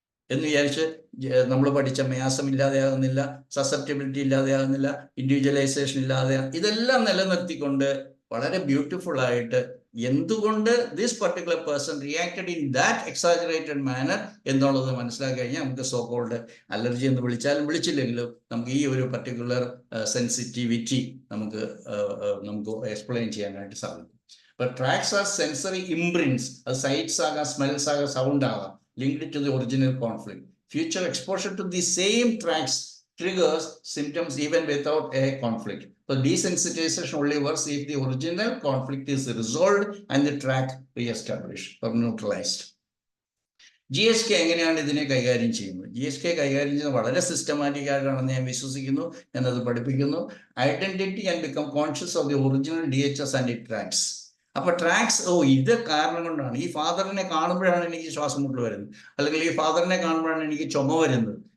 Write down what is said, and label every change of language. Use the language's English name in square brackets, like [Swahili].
[Malayalam] എന്ന് വിചാരിച്ച് നമ്മൾ പഠിച്ച മയാസം ഇല്ലാതെയാകുന്നില്ല, സസെപ്റ്റബിലിറ്റി ഇല്ലാതെയാകുന്നില്ല, ഇൻഡിവിജ്വലൈസേഷൻ ഇതെല്ലാം നിലനിർത്തിക്കൊണ്ട് വളരെ ബ്യൂട്ടിഫുൾ ആയിട്ട് എന്തുകൊണ്ട് [English] this particular person reacted in that exaggerated manner [Malayalam] എന്നുള്ളത് മനസ്സിലാക്കി കഴിഞ്ഞാൽ നമുക്ക് സോ കോൾഡ് അലർജി എന്ന് വിളിച്ചാലും വിളിച്ചില്ലെങ്കിലും നമുക്ക് ഈ ഒരു പർട്ടിക്കുലർ സെൻസിറ്റിവിറ്റി നമുക്ക് എക്സ്പ്ലെയിൻ ചെയ്യാനായിട്ട് സാധിക്കും. അപ്പോൾ [English] Tracks are sensory imprints. [Malayalam] അത് സൈറ്റ്സ് ആകാം, സ്മെൽസ് ആകാം, സൗണ്ട് ആകാം, [English] linked to the original conflict. Future exposure to the same tracks triggers symptoms even without a conflict. So desensitization only works if the original conflict is resolved and the track re-established or neutralized. [Malayalam] GHK എങ്ങനെയാണ് ഇതിനെ കൈകാര്യം ചെയ്യുന്നത്? GHK കൈകാര്യം ചെയ്യുന്നത് വളരെ systematic ആയിട്ടാണെന്ന് ഞാൻ വിശ്വസിക്കുന്നു. ഞാനത് പഠിപ്പിക്കുന്നു. [English] Identity and become conscious of the original DHS and it tracks. [Malayalam] അപ്പൊ ട്രാക്സ്, ഇത് കാരണം കൊണ്ടാണ് ഈ ഫാദറിനെ കാണുമ്പോഴാണ് എനിക്ക് ശ്വാസം മുട്ടൽ വരുന്നത്, അല്ലെങ്കിൽ ഈ ഫാദറിനെ കാണുമ്പോഴാണ് എനിക്ക് ചുമ വരുന്നത്.